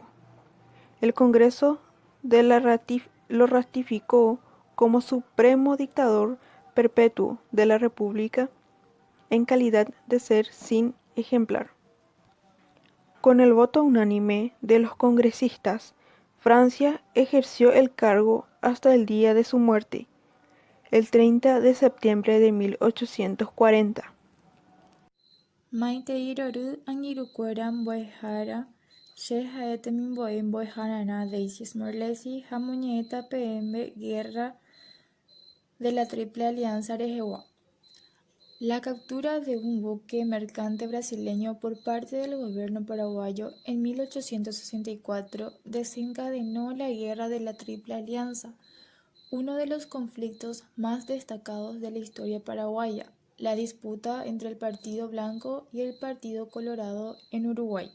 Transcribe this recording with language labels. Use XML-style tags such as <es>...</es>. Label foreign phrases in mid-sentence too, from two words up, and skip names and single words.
<es>El Congreso lo ratificó como supremo dictador perpetuo de la República en calidad de ser sin ejemplar. Con el voto unánime de los congresistas, Francia ejerció el cargo hasta el día de su muerte, el 30 de septiembre de 1840.</es> <gn>Maiteirory angirũkuéra mbo'ehára che ha'etemimbo'e mbo'ehárarã Decis Morlesi ha moñe'ẽta peẽme Guerra de la Triple Alianza rehegua.</gn> <es>La captura de un buque mercante brasileño por parte del gobierno paraguayo en 1864 desencadenó la Guerra de la Triple Alianza, uno de los conflictos más destacados de la historia paraguaya, la disputa entre el Partido Blanco y el Partido Colorado en Uruguay.</es>